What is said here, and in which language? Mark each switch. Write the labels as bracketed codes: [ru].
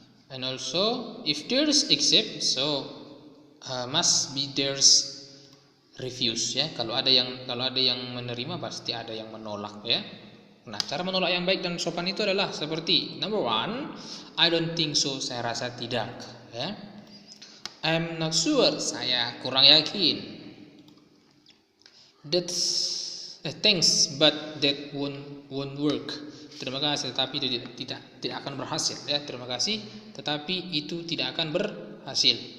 [en] And also if there's accept, so must be there's refuse ya. [id] Kalau ada yang menerima pasti ada yang menolak ya. Nah, cara menolak yang baik dan sopan itu adalah seperti number 1, [en] I don't think so, [id] saya rasa tidak ya. [en] I'm not sure, [id] saya kurang yakin. [en] That's thanks but that won't work. [id] Terima kasih tetapi itu tidak akan berhasil ya. Terima kasih tetapi itu tidak akan berhasil.